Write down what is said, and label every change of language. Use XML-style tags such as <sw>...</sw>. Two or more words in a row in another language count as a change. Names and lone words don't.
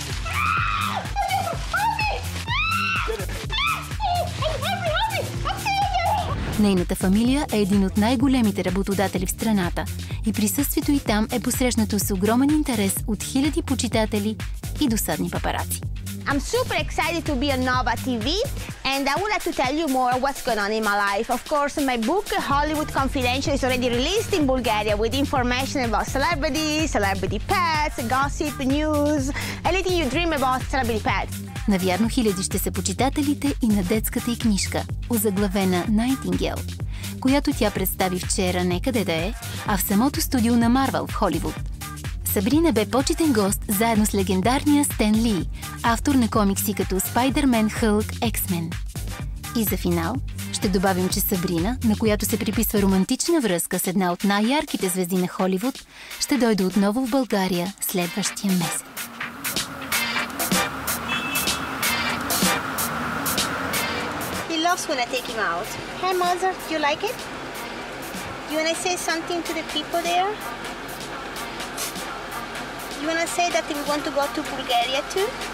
<bg>Нейната фамилия е един от най-големите работодатели в страната и присъствието й там е посрещнато с огромен интерес от хиляди почитатели и досадни папараци.</bg> <en>I'm super excited to be on Nova TV. And I would like to tell you more what's going on in my life. Of course, my book, Hollywood Confidential, is already released in Bulgaria with information about celebrities, celebrity pets, gossip, news, anything you dream about celebrity pets.</en> <bg>Навярно хиляди ще са почитателите и на детската й книжка, озаглавена Nightingale, която тя представи вчера не къде да е, а в самото студио на Марвел в Холивуд. Сабрина бе почетен гост заедно с легендарния Стен Ли, автор на комикси като Spider-Man, Hulk, X-Men. И за финал ще добавим, че Сабрина, на която се приписва романтична връзка с една от най-ярките звезди на Холивуд, ще дойде отново в България следващия месец.</bg> <en>He loves when I take him out. Hey, mother, do you like it? You want to say something to the people there? You want to say that we want to go to Bulgaria too?</en>